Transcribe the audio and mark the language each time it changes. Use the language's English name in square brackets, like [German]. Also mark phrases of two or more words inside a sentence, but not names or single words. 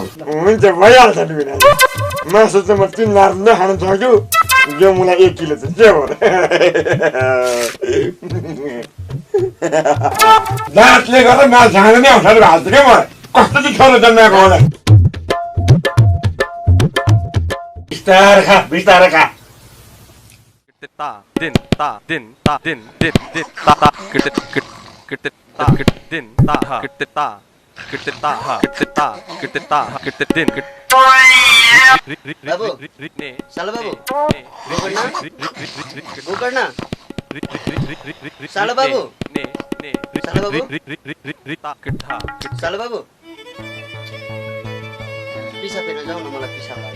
[Nepali] हुन्छ भइहाल्छ नि बिना मासु चाहिँ म 3 लाख नै खान सक्छु यो मलाई 1 किलो चाहिँ के हो दाँतले गर्दा मासु खान नै अप्ठ्यारो भएको छ क्या मलाई कस्तो चाहिँ छोरो जन्माएको होला बिस्तारै खा बिस्तारै खा दिन ता दिन ता दिन दिन दिन ता ता किट किट किट ता किट दिन ता किट ता किट ता किट ता किट ता किट दिन किट बाबु साला बाबु गोकर्ण साला बाबु साला बाबु साला बाबु पिसा फेर जाऊ न मलाई पिसा लाग्यो